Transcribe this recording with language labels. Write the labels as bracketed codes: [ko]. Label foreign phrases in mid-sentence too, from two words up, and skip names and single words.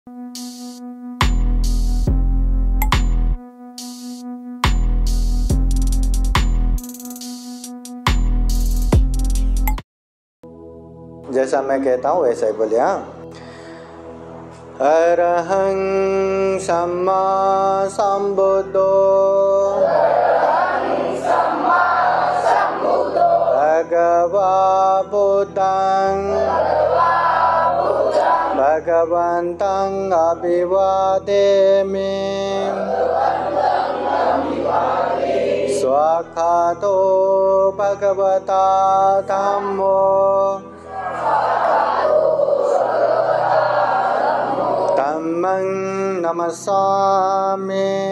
[hi] जैसा मैं कहता हूँ वैसा ही बोलिए। हाँ। [pi] अरहं सम्मा संबुद्धो भगवा बुद्धं भगवन्तं अभिवादेमि स्वाक्षातो भगवता धम्मो धम्मं नमस्सामि